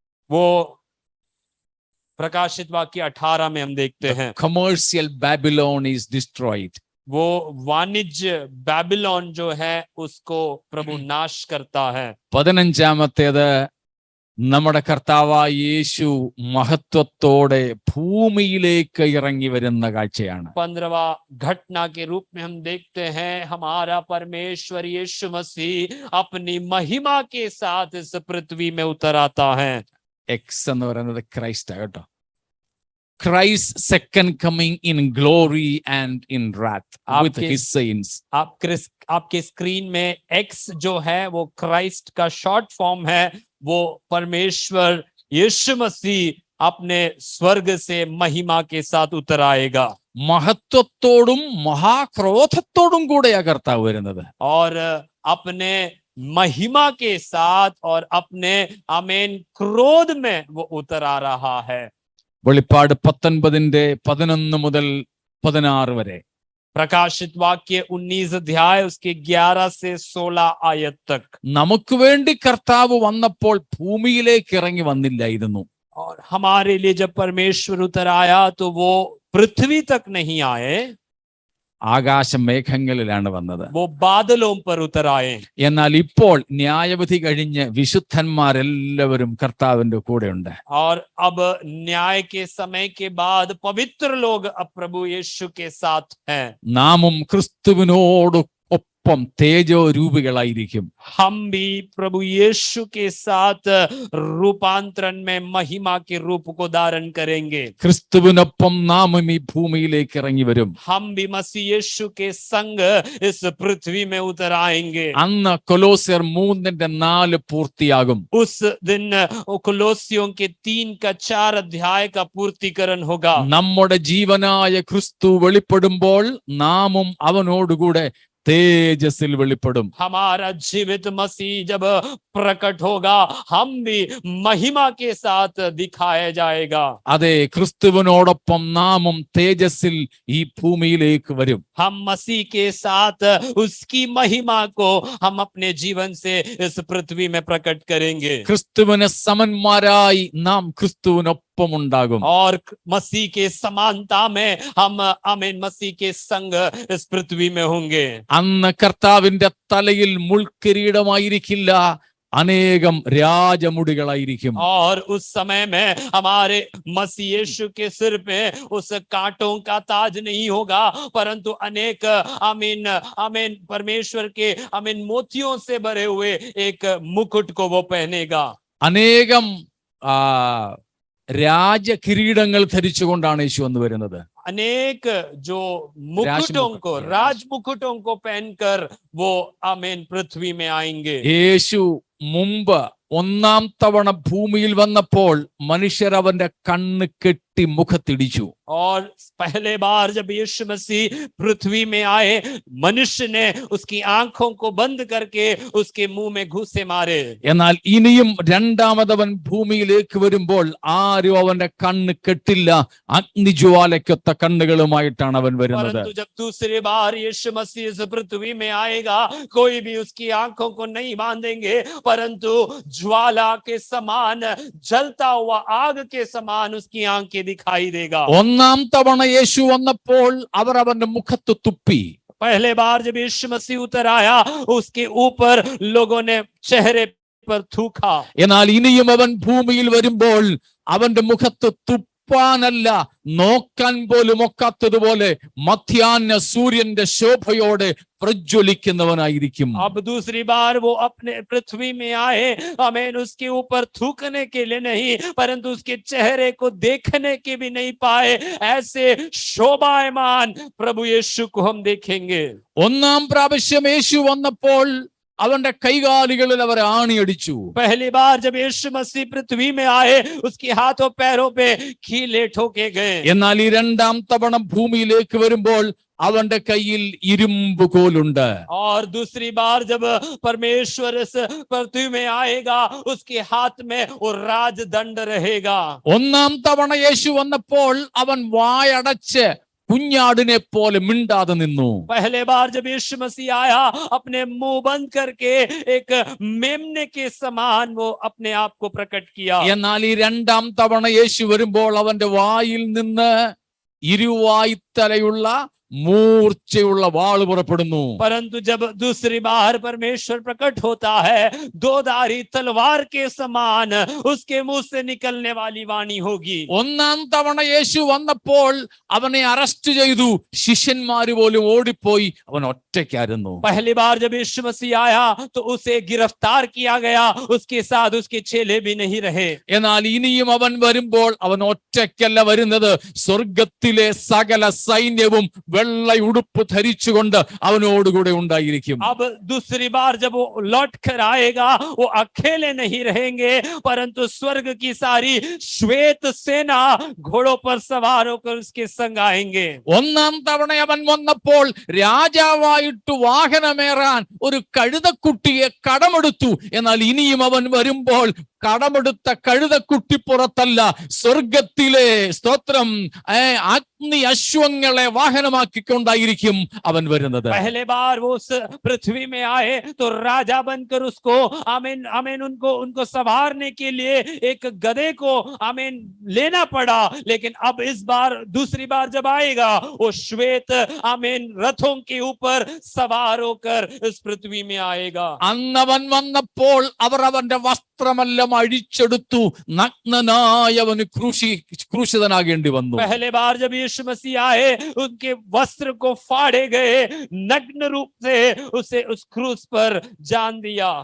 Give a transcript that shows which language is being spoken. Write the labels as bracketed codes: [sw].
[hi] वो प्रकाशित वाक्य 18 में हम देखते हैं। [en] Commercial Babylon is destroyed. [hi] वो वाणिज्य बैबिलोन जो है उसको प्रभु नाश करता है। [ml] 15-ാമത്തേത് നമ്മുടെ കർത്താവായ യേശു മഹത്വത്തോടെ ഭൂമിയിലേക്ക് ഇറങ്ങി വരുന്ന കാഴ്ചയാണ്. [hi] 15वां घटना के रूप में हम देखते हैं हमारा परमेश्वर यीशु मसीह अपनी महिमा के साथ इस पृथ्वी में उतर आता है। [ml] എക്സ് എന്ന് പറയുന്നത് ക്രൈസ്റ്റ് കേട്ടോ. [en] Christ's second coming in glory and in wrath with [hi] आपके- [en] his saints. [hi] आपके स्क्रीन में एक्स जो है वो क्राइस्ट का शॉर्ट फॉर्म है। वो परमेश्वर यीशु मसीह अपने स्वर्ग से महिमा के साथ उतर आएगा [ml] മഹത്വത്തോടും മഹാക്രോധത്തോടും കൂടെയാ കർത്താവ് വരുന്നത്. [hi] और अपने महिमा के साथ और अपने आमीन क्रोध में वो उतर आ रहा है। [ml] വെളിപ്പാട് 19:11 മുതൽ 16 വരെ. [hi] प्रकाशित वाक्य 19 अध्याय उसके 11 से 16 आयत तक। [ml] നമുക്ക് വേണ്ടി കർത്താവ് വന്നപ്പോൾ ഭൂമിയിലേക്ക് ഇറങ്ങി വന്നില്ലായിരുന്നു. [hi] और हमारे लिए जब परमेश्वर उतर आया तो वो पृथ्वी तक नहीं आए, [ml] ആകാശമേഘങ്ങളിലാണ് വന്നത്. [hi] वो बादलों पर उतर आए। [ml] എന്നാൽ ഇപ്പോൾ ന്യായവിധി കഴിഞ്ഞ് വിശുദ്ധന്മാരെല്ലാവരും കർത്താവിന്റെ കൂടെയുണ്ട്. [hi] और अब न्याय के समय के बाद पवित्र लोग अब प्रभु यीशु के साथ हैं। [ml] നാമും ക്രിസ്തുവിനോട് ഒപ്പം തേജോ രൂപികളായിരിക്കും. [hi] हम भी प्रभु यीशु के साथ रूपांतरण में महिमा के रूप को धारण करेंगे। [ml] ക്രിസ്തുവിനൊപ്പം നാമും ഈ ഭൂമിയിലേക്ക് ഇറങ്ങി വരും. [hi] हम भी मसीह यीशु के संग इस पृथ्वी में उतर आएंगे। [ml] അന്ന് കൊലോസ്യർ 3:4 പൂർത്തിയാകും. [hi] उस दिन कोलोसियों के 3-4 अध्याय का पूर्तिकरण होगा। [ml] നമ്മുടെ ജീവനായ ക്രിസ്തു വെളിപ്പെടുമ്പോൾ നാമും അവനോടുകൂടെ തേജസ്സിൽ വെളിപ്പെടും. [hi] हमारा जीवित मसीह जब प्रकट होगा हम भी महिमा के साथ दिखाया जाएगा। [ml] അതെ, ക്രിസ്തുവിനോടൊപ്പം നാമും തേജസ്സിൽ ഈ ഭൂമിയിലേക്ക് വരും. [hi] हम मसीह के साथ उसकी महिमा को हम अपने जीवन से इस पृथ्वी में प्रकट करेंगे। [ml] ക്രിസ്തുവിന് സമന്മാരായി നാം ക്രിസ്തുവിനൊപ്പം ഉണ്ടാകും. [hi] और मसीह के समानता में हम आमीन मसीह के संग इस पृथ्वी में होंगे। [ml] അന്ന് കർത്താവിന്റെ തലയിൽ മുൾക്കിരീടമായിരിക്കില്ല, അനേകം രാജമുടികളായിരിക്കും. [hi] और उस समय में हमारे मसीह यीशु के सिर पे उस कांटों का ताज नहीं होगा, परंतु अनेक आमीन आमीन परमेश्वर के आमीन मोतियों से भरे हुए एक मुकुट को वो पहनेगा। [ml] അനേകം രാജകിരീടങ്ങൾ ധരിച്ചുകൊണ്ടാണ് യേശു വന്നു വരുന്നത്. [hi] अनेक जो मुकुटों को राज मुकुटों को पहनकर वो आमीन पृथ्वी में आएंगे। [ml] യേശു മുമ്പ് ഒന്നാം തവണ ഭൂമിയിൽ വന്നപ്പോൾ മനുഷ്യർ അവന്റെ കണ്ണ് കെട്ടി മുഖത്തിടിച്ചു. [hi] और पहले बार जब यीशु मसीह पृथ्वी में आए मनुष्य ने उसकी आंखों को बंद करके उसके मुंह में घूंसे मारे। [ml] എന്നാൽ ഇനിയും രണ്ടാമതവൻ ഭൂമിയിലേക്ക് വരുമ്പോൾ ആരും അവന്റെ കണ്ണ് കെട്ടില്ല, അഗ്നിജ്വാലയ്ക്കൊത്ത കണ്ണുകളുമായിട്ടാണ് അവൻ വരുന്നത്. [hi] परंतु जब दूसरी बार यीशु मसीह इस पृथ्वी में आएगा कोई भी उसकी आंखों को नहीं बांधेंगे, परंतु ज्वाला के समान जलता हुआ आग के समान उसकी आंखें दिखाई देगा। [ml] ഒന്നാം തവണ യേശു വന്നപ്പോൾ അവർ അവന്റെ മുഖത്ത് തുപ്പി. [hi] पहले बार जब यीशु मसीह उतर आया उसके ऊपर लोगों ने चेहरे पर थूका। [ml] എന്നാൽ ഇനിയും അവൻ ഭൂമിയിൽ വരുമ്പോൾ അവന്റെ മുഖത്ത് തുപ്പാനല്ല, നോക്കാൻ പോലും ഒക്കാത്തതുപോലെ മധ്യാഹ്ന സൂര്യന്റെ ശോഭയോടെ പ്രജ്വലിക്കുന്നവനായിരിക്കും. [hi] अब दूसरी बार वो अपने पृथ्वी में आए, हमें उसके ऊपर थूकने के लिए नहीं परंतु उसके चेहरे को देखने के भी नहीं पाए, ऐसे शोभायमान प्रभु यीशु को हम देखेंगे। [ml] ഒന്നാം പ്രാവശ്യം യേശു വന്നപ്പോൾ അവന്റെ കൈകാലുകളിൽ അവർ ആണിയടിച്ചു. [hi] पहली बार जब यीशु मसीह पृथ्वी में आए उसके हाथों पैरों पे कीले ठोके गए। [ml] എന്നാൽ ഈ രണ്ടാം തവണ ഭൂമിയിലേക്ക് വരുമ്പോൾ അവന്റെ കയ്യിൽ ഇരുമ്പ് കോലുണ്ട്. [hi] और दूसरी बार जब परमेश्वर इस पृथ्वी में आएगा उसके हाथ में वो राजदंड रहेगा। [ml] ഒന്നാം തവണ യേശു വന്നപ്പോൾ അവൻ വായടച്ച് കുഞ്ഞാടിനെ പോലെ മിണ്ടാതെ നിന്നു. [hi] पहले बार जब यीशु मसीह आया अपने मुंह बंद करके एक मेमने के समान वो अपने आप को प्रकट किया। [ml] എന്നാൽ ഈ രണ്ടാം തവണ യേശു വരുമ്പോൾ അവന്റെ വായിൽ നിന്ന് ഇരുവായ്ത്തലയുള്ള മൂർച്ചയുള്ള വാള് പുറപ്പെടുന്നു. [hi] परंतु जब दूसरी बार परमेश्वर प्रकट होता है, दोधारी तलवार के समान उसके मुंह से निकलने वाली वाणी होगी। [ml] ഒന്നാം തവണ യേശു വന്നപ്പോൾ അവനെ അറസ്റ്റ് ചെയ്തു. ശിഷ്യന്മാര് പോലും ഓടിപ്പോയി. അവൻ ഒറ്റയ്ക്കായിരുന്നു. [hi] पहली बार जब यीशु मसीह आया तो उसे गिरफ्तार किया गया, उसके साथ उसके चेले भी नहीं रहे। [ml] എന്നാൽ ഇനിയും അവൻ വരുമ്പോൾ അവൻ ഒറ്റയ്ക്കല്ല വരുന്നത്. സ്വർഗത്തിലെ സകല സൈന്യവും വെള്ള ഉടുപ്പ് ധരിച്ചുകൊണ്ട് അവനോടുകൂടെ ഉണ്ടായിരിക്കും. [hi] अब दूसरी बार जब वो लौट कर आएगा, वो अकेले नहीं रहेंगे, परंतु स्वर्ग की सारी श्वेत सेना घोड़ों पर सवार होकर उसके संग आएंगे। [ml] ഒന്നാം തവണ അവൻ വന്നപ്പോൾ രാജാവായിട്ട് വാഹനമേറാൻ ഒരു കഴുതക്കുട്ടിയെ കടമെടുത്തു. എന്നാൽ ഇനിയും അവൻ വരുമ്പോൾ കടമെടുത്ത കഴുതക്കുട്ടി പുറത്തല്ല, സ്വർഗത്തിലെ സ്തോത്രം അഗ്നി അശ്വങ്ങളെ വാഹനമാക്കിക്കൊണ്ടായിരിക്കും അവൻ വരുന്നത്. [hi] पहले बार वो उस पृथ्वी में आए तो राजा बनकर उसको आमीन आमीन उनको संवारने के लिए एक गधे को आमीन लेना पड़ा, लेकिन अब इस बार दूसरी बार जब आएगा वो श्वेत आमीन रथों के ऊपर सवार होकर इस पृथ्वी में आएगा। [ml] അന്നവൻ വന്നപ്പോൾ അവർ അവന്റെ വസ്ത്രമെല്ലാം അഴിച്ചെടുത്തു. നഗ്നനായ അവന് ക്രൂശിതനാകേണ്ടി വന്നു. [hi] पहले बार जब यीशु मसीह आए उनके वस्त्र को फाड़े गए, नग्न रूप से उसे उस क्रूस पर जान दिया।